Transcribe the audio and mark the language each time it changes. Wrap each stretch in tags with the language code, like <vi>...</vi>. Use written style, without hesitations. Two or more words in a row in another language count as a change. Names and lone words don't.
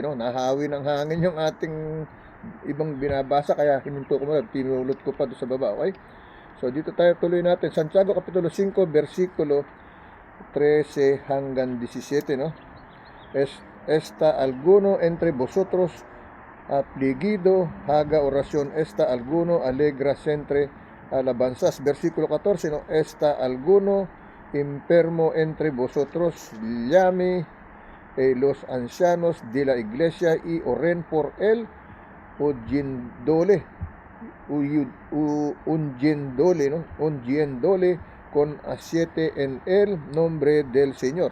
<tl>No? Nahawi ng hangin yung ating ibang binabasa, kaya hininto ko muna, pinulot ko pa doon sa baba. Okay? So, dito tayo tuloy natin. Santiago Kapitulo 5, versikulo 13 hanggang 17. No?</tl> <es>Esta alguno entre vosotros afligido, haga oración, esta alguno alegra sempre alabanzas. Versículo 14, ¿no? Esta alguno enfermo entre vosotros, llame los ancianos de la iglesia y oren por él, ungiéndole con aceite en el nombre del Señor.</es>